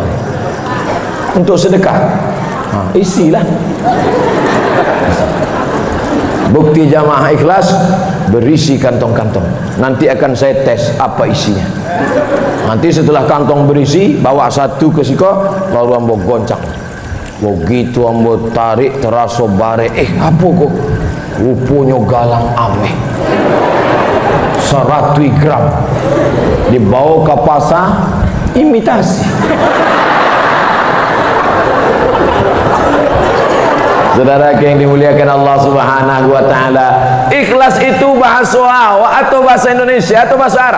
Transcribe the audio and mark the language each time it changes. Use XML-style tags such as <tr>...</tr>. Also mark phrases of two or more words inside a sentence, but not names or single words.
<id>Untuk sedekah. Isilah. Bukti jamaah ikhlas berisi kantong-kantong. Nanti akan saya tes apa isinya.</id> <min>Nanti setelah kantong berisi, bawa satu ke siko, baru ambo goncang. Begitu ambo tarik terasa bare. Apa kok? Rupanya galang ameh 100 gram.</min> <id>Dibawa ke pasar, imitasi. Saudara yang dimuliakan Allah</id> <ar>Subhanahu wa taala,</ar> <id>ikhlas itu bahasa Arab atau bahasa Indonesia atau bahasa Arab?</id>